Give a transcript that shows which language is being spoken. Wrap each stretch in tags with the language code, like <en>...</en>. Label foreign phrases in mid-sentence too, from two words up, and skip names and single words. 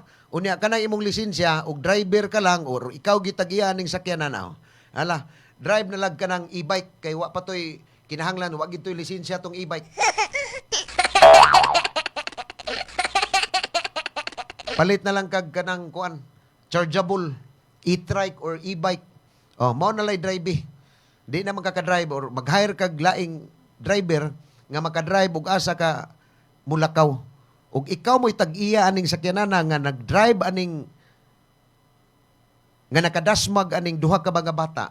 <ceb>Unya kanang imong lisensya og driver ka lang or ikaw gitagian ning sakyanan Ala, drive na lag ka ng e-bike kay wa patoy kinahanglan wa gid toy lisensya tong e-bike. Palit na lang kag kanang kuan, chargeable e-trike or e-bike. Mao na lay drive. Di na makaka-drive or mag-hire kag laing driver nga makadrive og asa ka Mulakaw. Ug ikaw mo'y tag-iya aning sakyanan nga nag-drive aning nga nakadasmag aning duha ka mga bata.</ceb>